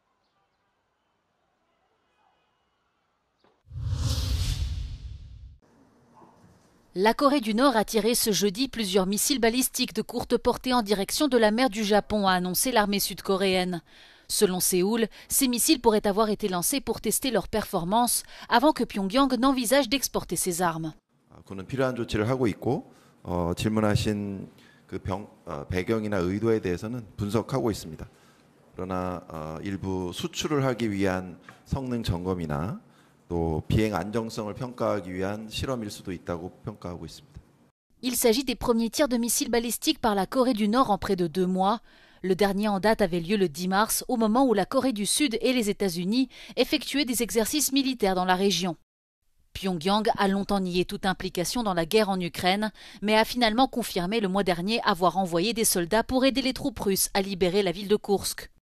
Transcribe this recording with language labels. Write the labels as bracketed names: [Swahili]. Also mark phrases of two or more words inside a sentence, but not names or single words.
[French] La Corée du Nord a tiré ce jeudi plusieurs missiles balistiques de courte portée en direction de la mer du Japon, a annoncé l'armée sud-coréenne. Selon Séoul, ces missiles pourraient avoir été lancés pour tester leur performance avant que Pyongyang n'envisage d'exporter ses armes. [Korean] 군은 필요한 조치를 하고 있고 질문하신 그 배경이나 의도에 대해서는 분석하고 있습니다. 그러나 일부 수출을 하기 위한 성능 점검이나 또 비행 안정성을 평가하기 위한 실험일 수도 있다고 평가하고 있습니다. [French] Il s'agit des premiers tirs de missiles balistiques par la Corée du Nord en près de 2 mois. Le dernier en date avait lieu le 10 mars, au moment où la Corée du Sud et les États-Unis effectuaient des exercices militaires dans la région. Pyongyang a longtemps nié toute implication dans la guerre en Ukraine, mais a finalement confirmé le mois dernier avoir envoyé des soldats pour aider les troupes russes à libérer la ville de Koursk.